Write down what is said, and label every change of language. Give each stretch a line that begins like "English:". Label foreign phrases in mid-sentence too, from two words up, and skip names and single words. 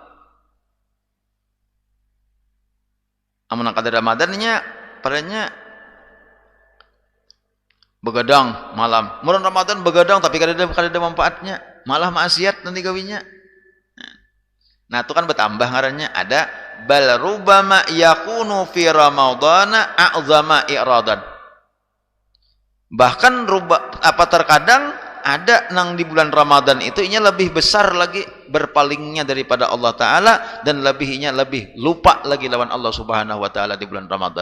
Banjar: Amun nang kada Ramadannya padanya begadang malam.
Indonesian: Bulan Ramadan begadang tapi kada ada manfaatnya. Malah maksiat nanti gawinya.
Banjar: Nah, itu kan bertambah ngarannya.
Arabic: Ada bal rubama yakunu fi ramadhana a'zama i'radan.
Indonesian: Bahkan terkadang ada nang di bulan Ramadan itu inya lebih besar lagi berpalingnya daripada Allah Ta'ala dan lebih lupa lagi lawan Allah
Arabic: Subhanahu wa Ta'ala
Indonesian: di bulan Ramadan.